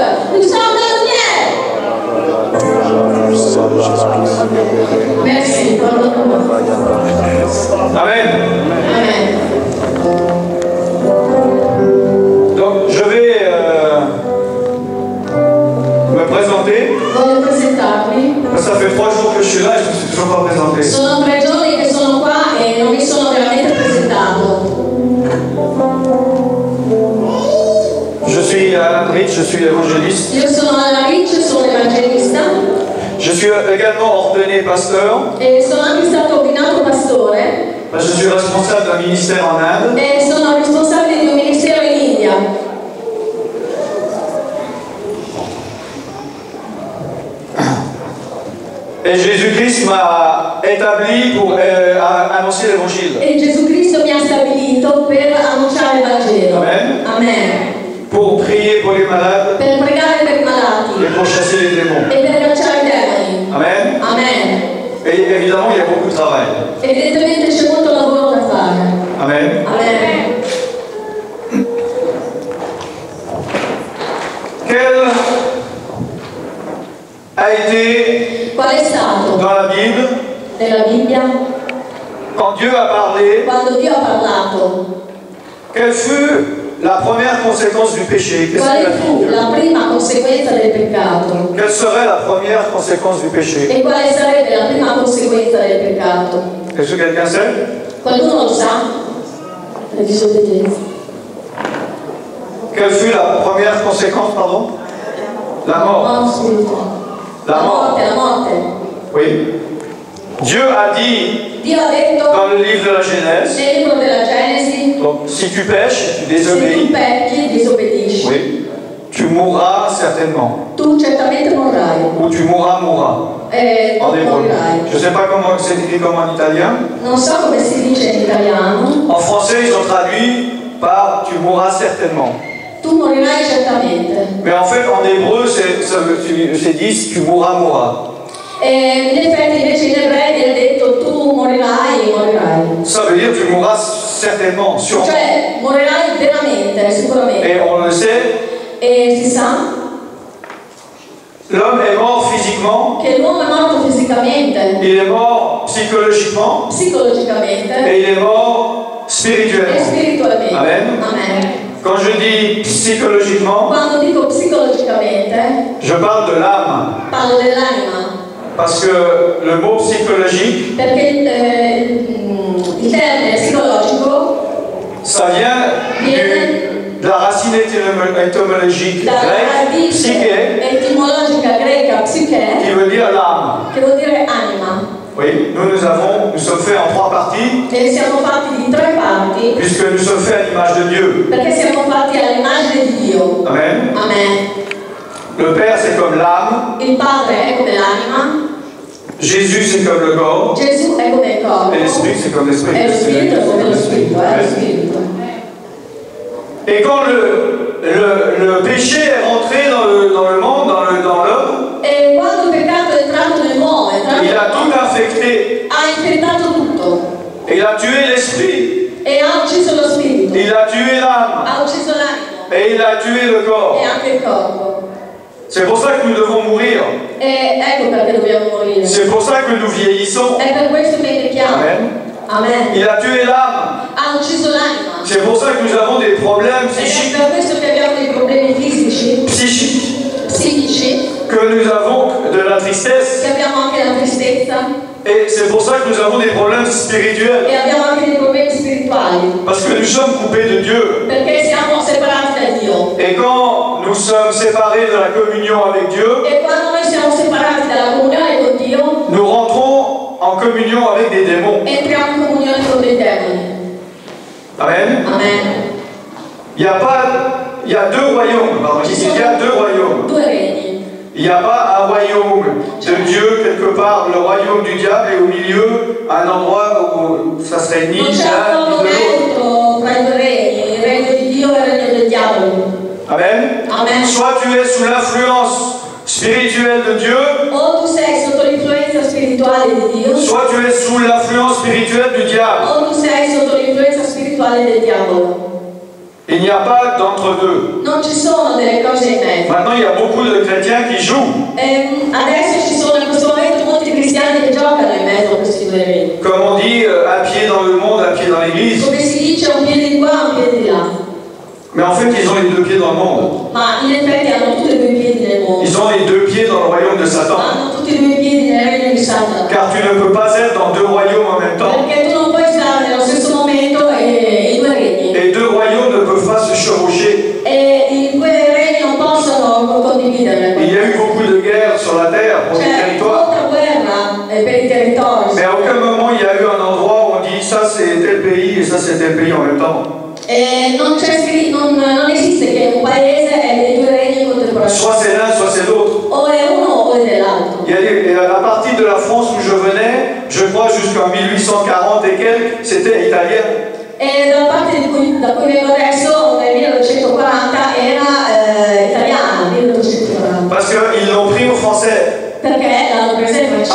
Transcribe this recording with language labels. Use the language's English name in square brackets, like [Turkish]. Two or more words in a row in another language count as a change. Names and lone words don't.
[French] Nous sommes la lumière. Merci. Pardonne-moi. Amen. [Italian] Amen. [French] Donc je vais me présenter. [Italian] Voglio presentarmi. [French] Ça fait 3 jours que je suis là et je ne me suis toujours pas présenté. [Italian] Sono 3 giorni che sono qua e non mi sono veramente presentato. [French] Je suis Alan Rich, je suis évangéliste. [Italian] Io sono Alan Rich, sono evangelista [French] Je suis également ordonné pasteur. [Italian] e sono anche stato ordinato pastore [French] Je suis responsable d'un ministère en Inde. [Italian] e sono responsabile di un ministero in India. [French] Et Jésus-Christ m'a établi pour annoncer l'évangile. [Italian] E Gesù Cristo mi ha stabilito per annunciare il Vangelo. [French] Amen. [Italian] Amen. [French] Pour prier pour les malades [Italian] Per pregare per i malati [French] et pour chasser les démons. [Italian] e per cacciare i demoni. [French] Amen. [Italian] Amen. [French] Et évidemment, il y a beaucoup de travail. [Italian] Evidentemente c'è molto lavoro da fare. [French] Amen. [Italian] Amen. [French] Quel a été [Italian] Qual è stato [French] dans la Bible, [Italian] nella Bibbia [French] quand Dieu a parlé, [Italian] quando Dio ha parlato? [French] quelle fut la première conséquence du péché? Qu'est-ce qu'il [Italian] Quale [French] a [Italian] fu [French] dit? [Italian] la prima conseguenza del peccato? [French] Quelle serait la première conséquence du péché? [Italian] E quale sarebbe la prima conseguenza del peccato? [French] Est-ce que quelqu'un sait? [Italian] Qualcuno lo sa? la disobbedienza. [French] Quelle fut la première conséquence, pardon? La mort. La mort. [Italian] La morte. [French] Oui. Dieu a dit [Italian] Dio ha detto [French] dans le livre de la Genèse, [Italian] nel libro della Genesi, [French] donc, si tu pêches, tu [Italian] se tu [French] désobéis, [Italian] pecchi, disobbedisci. [French] oui, tu mourras certainement. [Italian] Tu certamente morrai. [French] Ou tu mourras. [Italian] Tu [French] En hébreu. [Italian] morirai. [French] Je ne sais pas comment c'est écrit comme en italien. [Italian] Non so come si dice in italiano. [French] En français, ils ont traduit par tu mourras certainement. [Italian] Tu morirai certamente. [French] Mais en fait, en hébreu, c'est dit tu mourras. [Italian] E in effetti invece in ebrei viene detto tu morirai. [French] Ça veut dire tu mourras certainement, sûrement. [Italian] Cioè morirai veramente, sicuramente. [French] Et on le sait, [Italian] E si sa [French] l'homme est mort physiquement, [Italian] che l'uomo è morto fisicamente, [French] il est mort psychologiquement [Italian] psicologicamente [French] et il est mort [Italian] e [French] spirituellement. [Italian] spiritualmente. [French] Amen. [Italian] Amen. [French] Quand je dis psychologiquement, [Italian] Quando dico psicologicamente [French] je parle de l'âme. [Italian] parlo dell'anima, [French] Parce que le mot psychologique, [Italian] perché il termine psicologico [French] ça vient de la racine étymologique [Italian] dalla [French] grecque, [Italian] radice [French] psyché, [Italian] etimologica greca psiche, [French] qui veut dire l'âme. [Italian] che vuol dire anima. [French] Oui, nous sommes faits en 3 parties, [Italian] E siamo fatti di 3 parti, [French] puisque nous sommes faits à l'image de Dieu. [Italian] perché siamo fatti all'immagine di Dio. [French] Amen. [Italian] Amen. [French] Le Père, c'est comme l'âme. [Italian] Il Padre è come l'anima, [French] Jésus, c'est comme le corps. [Italian] Gesù è come il corpo, [French] Et l'Esprit, c'est comme l'Esprit. [Italian] e lo Spirito è come lo Spirito, è lo Spirito. [French] Et quand le péché est rentré dans le monde, dans l'homme, [Italian] E quando il peccato è entrato nell'uomo, [French] il a tout infecté. [Italian] ha infettato tutto [French] Et il a tué l'esprit. [Italian] e ha ucciso lo spirito, [French] Il a tué l'âme. [Italian] ha ucciso l'animo [French] Et il a tué le corps. [Italian] e anche il corpo. [French] C'est pour ça que nous devons mourir. [Italian] E ecco perché dobbiamo morire. [French] C'est pour ça que nous vieillissons. [Italian] È per questo che invecchiamo. [French] Amen. [Italian] Amen. [French] Il a tué l'âme. [Italian] Ha ucciso l'anima. [French] C'est pour ça que nous avons des problèmes [Italian] Ed è [French] psychiques, [Italian] per questo che abbiamo dei problemi fisici, psichici, [French] que nous avons de la tristesse. [Italian] che abbiamo anche la tristezza [French] Et c'est pour ça que nous avons des problèmes spirituels. [Italian] e abbiamo anche dei problemi spirituali. [French] Parce que nous sommes coupés de Dieu. [Italian] Perché siamo separati da Dio. [French] Et quand nous sommes séparés de la communion avec Dieu, [Italian] E quando noi siamo separati dalla comunione con Dio, [French] nous rentrons en communion avec des démons. [Italian] entriamo in comunione con dei demoni. [French] Amen. [Italian] Amen. [French] Il y a 2 royaumes. Pardon. Il y a 2 royaumes. [Italian] 2 regni. [French] Il n'y a pas un royaume de Dieu quelque part, le royaume du diable, et au milieu, un endroit où ça serait ni [Italian] Non c'è [French] l'un [Italian] un [French] ni de l'autre. [Italian] momento tra i 2 regni, il regno di Dio e il regno del diavolo. [French] Amen. [Italian] Amen. [French] Soit tu es sous l'influence spirituelle de Dieu, [Italian] O tu sei sotto l'influenza spirituale di Dio, [French] soit tu es sous l'influence spirituelle du diable. [Italian] o tu sei sotto l'influenza spirituale del diavolo. [French] Il n'y a pas d'entre-deux. [Italian] Non ci sono delle cose in mezzo. [French] Maintenant, il y a beaucoup de chrétiens qui jouent. [Italian] Adesso ci sono in questo momento molti cristiani che giocano in mezzo a questi 2 regni. [French] Comme on dit, un pied dans le monde, un pied dans l'église. [Italian] Come si dice, un piede di qua, un piede di là. [French] Mais en fait, ils ont les 2 pieds dans le monde. [Italian] Ma in effetti hanno tutti e 2 piedi nel mondo. [French] Ils ont les 2 pieds dans le royaume de Satan. [Italian] Hanno tutti e 2 piedi nel regno di Satana. [French] Car tu ne peux pas être dans 2 royaumes en même temps. [Italian] Perché tu non puoi stare nello stesso momento e i 2 regni. [French] Et 2 royaumes ne peuvent pas se chevaucher. [Italian] E i 2 regni non possono condividere. [French] Il y a eu beaucoup de guerres sur la terre pour les [Italian] C'è [French] territoires. [Italian] molta guerra per i territori. [French] Mais à aucun moment il y a eu un endroit où on dit ça c'est tel pays et ça c'est tel pays en même temps. [Italian] E non esiste che un paese è dei 2 regni contemporaneamente. [French] Soit c'est l'un, soit c'est l'autre. [Italian] O è uno o è dell'altro. [French] Et à partir de la France où je venais, je crois jusqu'en 1840 et quelques, c'était italien. [Italian] E dalla parte da cui vengo adesso, nel 1940, era italiana, 1840. [French] Parce qu'ils l'ont pris au français. [Italian] Perché l'hanno presa in francese.